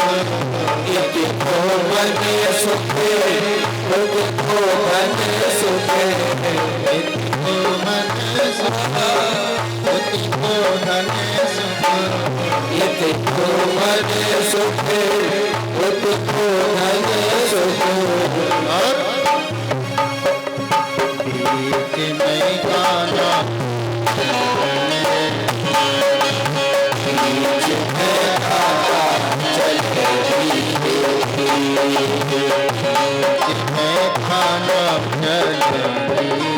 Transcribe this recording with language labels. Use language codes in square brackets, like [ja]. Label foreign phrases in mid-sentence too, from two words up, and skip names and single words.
[ne] यति को मन सुख यति को धन सुख यति को मन सुख यति को धन सुख यति को मन सुख यति को धन सुख [hi] और बीच में गाना बीच में गाना चले मैं खाना चली